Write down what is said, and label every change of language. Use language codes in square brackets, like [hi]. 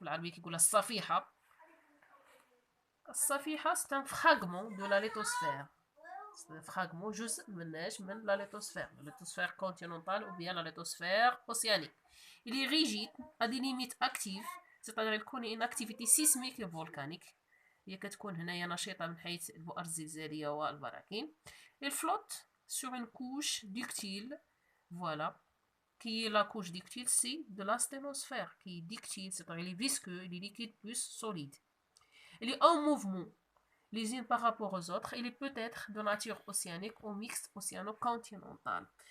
[fr] La safiha. Safiha, c'est un fragment de la lithosphère. C'est un fragment juste de la lithosphère continentale ou bien la lithosphère océanique. Il est rigide, a des limites actives, c'est-à-dire il connaît une activité sismique et volcanique. [ar] هي كتكون هنايا نشيطة من حيث البؤر الزلزالية والبراكين. [fr] Il flotte sur une couche ductile, voilà, qui est la couche ductile, c'est de la sténosphère, qui est ductile, c'est-à-dire il est visqueux, il est liquide plus solide. Il est en mouvement, les unes par rapport aux autres. Il est peut-être de nature océanique ou mixte océano-continentale.